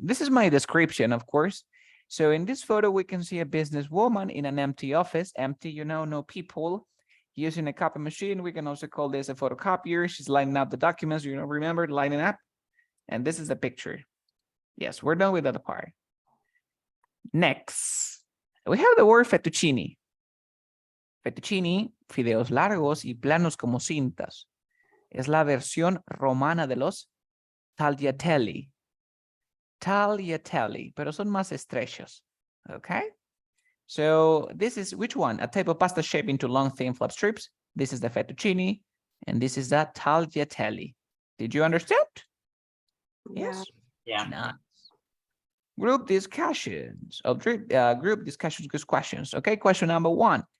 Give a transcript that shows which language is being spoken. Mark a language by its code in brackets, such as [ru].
[en] This is my description, of course. So in this photo, we can see a businesswoman in an empty office. Empty, you know, no people. Using a copy machine. We can also call this a photocopier. She's lining up the documents. You know, remember lining up. And this is the picture. Yes, we're done with that part. Next, we have the word fettuccine. [es] Fettuccine, fideos largos y planos como cintas. Es la versión romana de los tagliatelle. Tagliatelle, pero son más estrechos. [en] Okay? So this is which one? A type of pasta shaped into long, thin flap strips. This is the fettuccine, and this is the tagliatelle. Did you understand? Yes. Yeah. Nice. Group discussions. Group discussions, good questions. Okay, question number 1.